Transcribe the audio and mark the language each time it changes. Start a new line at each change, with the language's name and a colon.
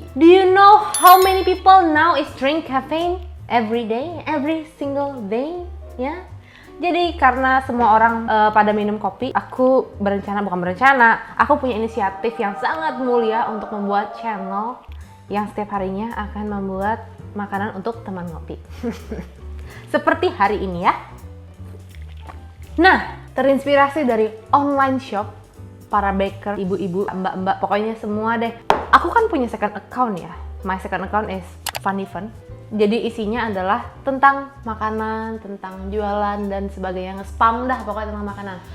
English: Do you know how many people now is drink caffeine every day, every single day?
Indonesian: Ya. Jadi karena semua orang pada minum kopi, aku aku punya inisiatif yang sangat mulia untuk membuat channel yang setiap harinya akan membuat makanan untuk teman ngopi. Seperti hari ini ya. Nah, terinspirasi dari online shop, para baker, ibu-ibu, mbak-mbak, pokoknya semua deh. Aku kan punya second account ya.
English: My second account is Funny Fun.
Indonesian: Jadi isinya adalah tentang makanan, tentang jualan dan sebagainya, nge-spam dah pokoknya tentang makanan.